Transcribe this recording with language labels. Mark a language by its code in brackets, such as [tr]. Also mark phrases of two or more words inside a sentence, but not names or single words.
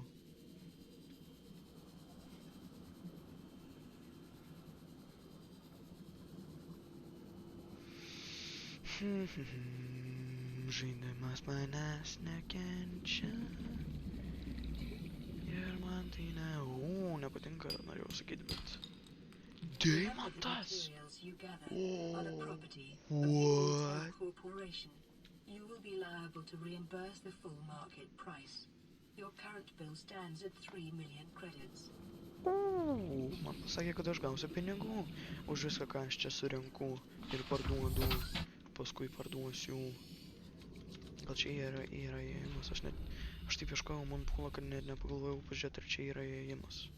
[lt] Žaidimas manęs nekenčia. Ir man tai nepatinka, norėjau sakyti, bet... Deimantas! [en] What? You will be liable to reimburse the full market price. Your current bill stands at 3 million credits. [lt] Man pasakė, kad aš gausiu pinigų už viską, ką aš čia surenku ir parduodu. Paskui parduosiu. Gal čia yra įėjimas, aš taip ieškojau Moonpool'o, kad net nepagalvojau pažiūrėti, ar čia yra įėjimas.